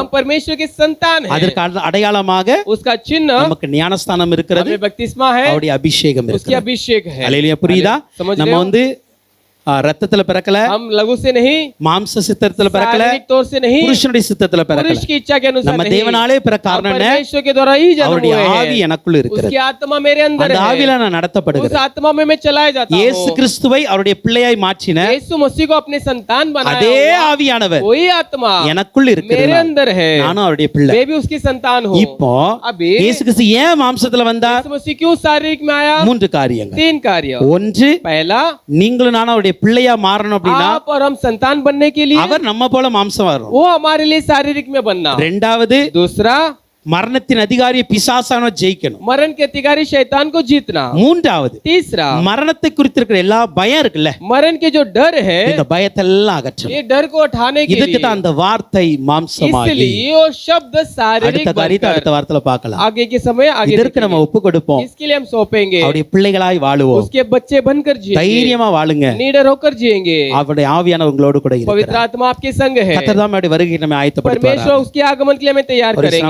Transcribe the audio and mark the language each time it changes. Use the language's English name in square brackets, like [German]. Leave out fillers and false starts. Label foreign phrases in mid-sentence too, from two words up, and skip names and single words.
[Hindi] हम परमेश्वर के संतान हैं। [Tamil] அதற்கு அடையாளமாக [Hindi] उसका चिन्ह [Tamil] நமக்கு ஞானஸ்தானம் இருக்கிறது, [Hindi] हमें बपतिस्मा है, [Tamil] அவருடைய அபிஷேகம் [Hindi] उसकी [Tamil] இருக்கிறது. [Hindi] अभिषेक है। [Tamil] அல்லேலூயா. புரியுதா? [Hindi] समझ रहे [Tamil] நம்ம [Hindi] हो? [Tamil] வந்து ரத்தத்துல பிறக்கல, [Hindi] हम लघु से नहीं, [Tamil] மாம்ச சித்தத்துல பிறக்கல, [Hindi] शारीरिक तौर से नहीं, [Tamil] புருஷனுடைய சித்தத்துல [Hindi] पुरुष [Tamil] பிறக்கல. [Hindi] की इच्छा के अनुसार [Tamil] நம்ம [Hindi] नहीं, [Tamil] தேவனாலே பிற [Hindi] हम [Tamil] காரணம் என்ன? [Hindi] परमेश्वर के द्वारा ही जन्म [Tamil] அவருடைய [Hindi] हुए [Tamil] ஆவி [Hindi] हैं। [Tamil] எனக்குள்ள இருக்கிறது. [Hindi] उसकी आत्मा मेरे अंदर [Tamil] அந்த [Hindi] है, [Tamil] ஆவியில நான் [Hindi] उस [Tamil] நடத்தப்படுகிறேன். [Hindi] आत्मा में मैं चलाया जाता [Tamil] இயேசு [Hindi] हूँ। [Tamil] கிறிஸ்துவை அவருடைய பிள்ளையாய் மாற்றின [Hindi] यीशु मसीह को अपने संतान बनाया [Tamil] அதே [Hindi] हुआ [Tamil] ஆவியானவர் [Hindi] वही आत्मा [Tamil] எனக்குள்ள [Hindi] मेरे [Tamil] இருக்கிறது. [Hindi] अंदर है, [Tamil] நானும் அவருடைய பிள்ளை. [Hindi] मैं भी उसकी संतान हूँ। [Tamil] இப்போ [Hindi] अभी [Tamil] இயேசு கிறிஸ்து ஏன் மாம்சத்துல வந்தார்? [Hindi] यीशु मसीह क्यों शारीरिक में आया? [Tamil] மூன்று காரியங்கள். [Hindi] 3 कार्य। [Tamil] ஒன்று, [Hindi] पहला, [Tamil] நீங்களும் நானும் அவருடைய பிள்ளையா மாறணும் அப்படின்னா [Hindi] आप और हम संतान बनने के लिए [Tamil] அவர் நம்ம போல மாம்சம் வரணும். [Hindi] वो हमारे लिए शारीरिक में बनना। [Tamil] ரெண்டாவது, [Hindi] दूसरा, [Tamil] மரணத்தின் அதிகாரி பிசாசான ஜெயிக்கணும். [Hindi] मरण के अधिकारी शैतान को जीतना। [Tamil] மூன்றாவது, [Hindi] तीसरा, [Tamil] மரணத்தை குறித்து இருக்கிற எல்லா பயம் இருக்குல்ல, [Hindi] मरण के जो डर है, [Tamil] இந்த பயத்தெல்லாம் அகற்றணும். [Hindi] ये डर को उठाने के [Tamil] இதுக்கு [Hindi] लिए, [Tamil] தான் அந்த வார்த்தை மாம்சமாகி. [Hindi] इसलिए वो शब्द शारीरिक [Tamil] அடுத்த காரியத்தை [Hindi] बनकर [Tamil] அடுத்த வாரத்துல பார்க்கலாம். [Hindi] आगे के समय आगे [Tamil] இதற்கு நம்ம ஒப்பு கொடுப்போம். [Hindi] इसके लिए हम सौंपेंगे, [Tamil] அவருடைய பிள்ளைகளாய் வாழுவோம். [Hindi] उसके बच्चे बनकर जिएंगे, [Tamil] தைரியமா வாழுங்க. [Hindi] निडर होकर जिएंगे। [Tamil] அவருடைய ஆவியானவர் உங்களோடு கூட [Hindi] पवित्र [Tamil] இருக்கிறார். [Hindi] आत्मा आपके संग है। [Tamil] கர்த்தர் தான் அவருடைய வருகையை நம்மை ஆயத்தப்படுத்துவார். [Hindi] परमेश्वर उसके आगमन के लिए हमें तैयार और इस करेंगे।